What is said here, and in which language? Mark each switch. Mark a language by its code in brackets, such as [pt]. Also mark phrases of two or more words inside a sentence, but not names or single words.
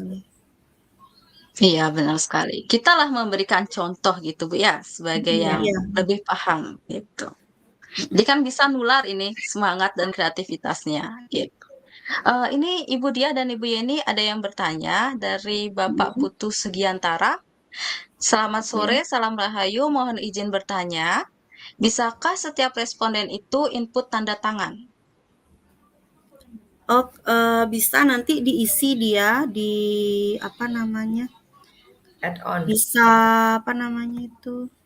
[id] Iya, benar sekali. Kitalah memberikan contoh gitu, Bu, ya, sebagai yang Iya. lebih paham gitu. Jadi kan bisa nular ini semangat dan kreativitasnya gitu. Ini Ibu Diah dan Ibu Yeni ada yang bertanya dari Bapak Putu Sugiantara. Selamat sore, salam rahayu, mohon izin bertanya. Bisakah setiap responden itu input tanda tangan? Oh, bisa nanti diisi dia di Add-on. bisa itu.